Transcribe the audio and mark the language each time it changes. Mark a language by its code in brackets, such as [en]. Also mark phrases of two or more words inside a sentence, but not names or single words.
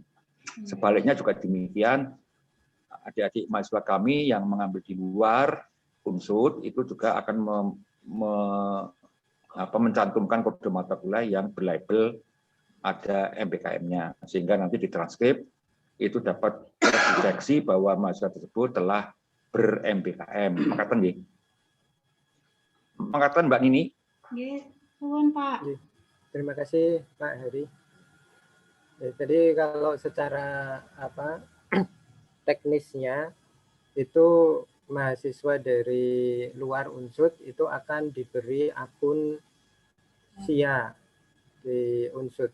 [id] Sebaliknya juga demikian, adik-adik mahasiswa kami yang mengambil di luar unsur itu juga akan mencantumkan kode mata kuliah yang berlabel ada MPKM-nya, sehingga nanti ditranskrip itu dapat terdeteksi bahwa mahasiswa tersebut telah ber-MPKM. [jv] Makatan nggih. Makatan Mbak Nini. Nggih, nuwun Pak. [id] Terima kasih Pak Heri. Jadi kalau secara teknisnya itu mahasiswa dari luar unsur itu akan diberi akun SIA di unsur.